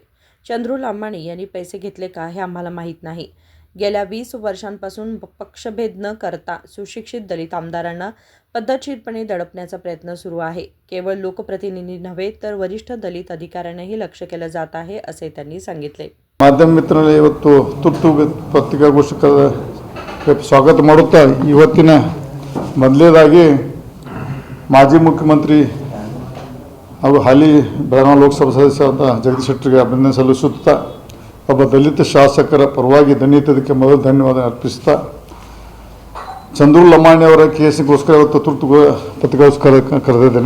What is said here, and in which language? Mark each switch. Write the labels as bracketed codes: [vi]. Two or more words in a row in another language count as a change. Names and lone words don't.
[mr] चंद्रू लमाणी यांनी पैसे घेतले का हे आम्हाला माहीत नाही। गेल्या 20 वर्षांपासून पक्षभेद न करता सुशिक्षित दलित आमदारांना पद्धतशीरपणे दडपण्याचा प्रयत्न सुरू आहे। केवळ लोकप्रतिनिधी नव्हे तर वरिष्ठ दलित अधिकाऱ्यांनाही लक्ष केलं जात आहे असे त्यांनी सांगितले। [kn] ಮಾಧ್ಯಮ ಮಿತ್ರರೇ, ಇವತ್ತು ತುರ್ತು ಪತ್ರಿಕಾಗೋಷ್ಠಿಗೆ ಸ್ವಾಗತ ಮಾಡುತ್ತಾ ಇವತ್ತಿನ ಮೊದಲನೇದಾಗಿ ಮಾಜಿ ಮುಖ್ಯಮಂತ್ರಿ ಹಾಗೂ ಹಾಲಿ ಬೆಳಗಾವಿ ಲೋಕಸಭಾ ಸದಸ್ಯರಾದ ಜಗದೀಶ್ ಶೆಟ್ಟರ್ಗೆ ಅಭಿನಂದನೆ ಸಲ್ಲಿಸುತ್ತಾ ಒಬ್ಬ ದಲಿತ ಶಾಸಕರ ಪರವಾಗಿ ಧನ್ಯತೆಗೆ ಮೊದಲು ಧನ್ಯವಾದ ಅರ್ಪಿಸುತ್ತಾ ಚಂದ್ರು ಲಮಾಣಿ ಅವರ ಕೇಸಿಗೋಸ್ಕರ ಇವತ್ತು ತುರ್ತು ಪತ್ರಿಕಾಗೋಷ್ಠಿ ಕರೆದಿದ್ದೇನೆ।